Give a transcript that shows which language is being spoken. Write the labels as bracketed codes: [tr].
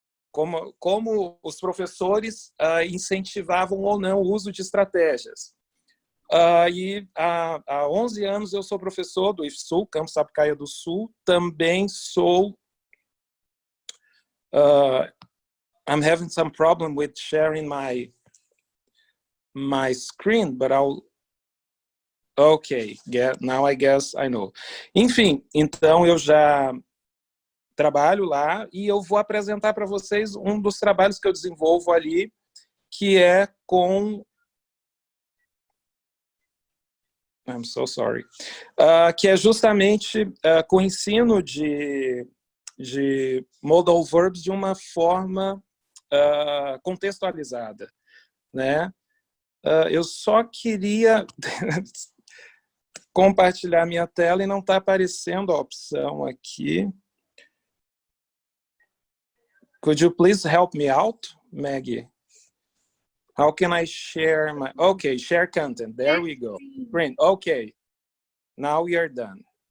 [pt] Como os professores incentivavam ou não o uso de estratégias. E há 11 anos eu sou professor do IFSU, Campus Sapucaia do Sul. Também sou... [en] I'm having some problem with sharing my screen, but I'll... Okay, now I guess I know. [pt] Enfim, então eu já... trabalho lá e eu vou apresentar para vocês um dos trabalhos que eu desenvolvo ali, que é com... [en] I'm so sorry. [pt] Que é justamente com o ensino de Modal verbs de uma forma contextualizada, né? Eu só queria compartilhar minha tela e não está aparecendo a opção aqui. [en] Could you please help me out, Maggie? How can I share my... Okay, share content. There we go. Print. Okay. Now we are done.